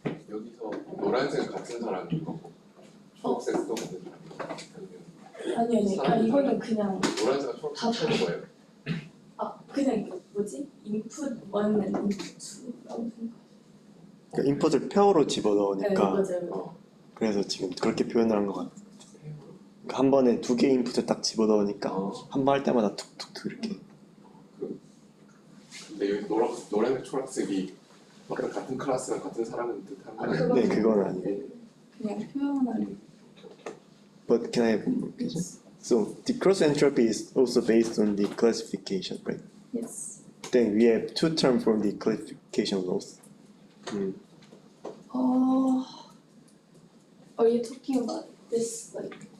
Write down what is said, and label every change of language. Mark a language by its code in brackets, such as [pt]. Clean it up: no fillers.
[ko] 여기서 노란색 같은 사람인 거고 초록색도 같은 사람이에요. 아니, 이거는 그냥 노란색과 초록색 하는 거예요. 그냥 뭐지? [en] input 1 and input 2라고 [ko] 생각. 그러니까 인풋을 페어로 집어넣으니까 맞아요. 그래서 지금 그렇게 표현을 한 것 같아요. 그러니까 한 번에 두 개의 인풋을 딱 집어넣으니까 한 번 할 때마다 툭툭툭 이렇게. 근데 여기 노란색 초록색이 같은 클래스랑 같은 사람인 듯한 거예요. 네, 그건 아니에요. 그냥 표현하는. [en] But can I have one more question? So the cross entropy is also based on the classification, right? Yes. then we have two terms from the classification rules. Oh, are you talking about this like?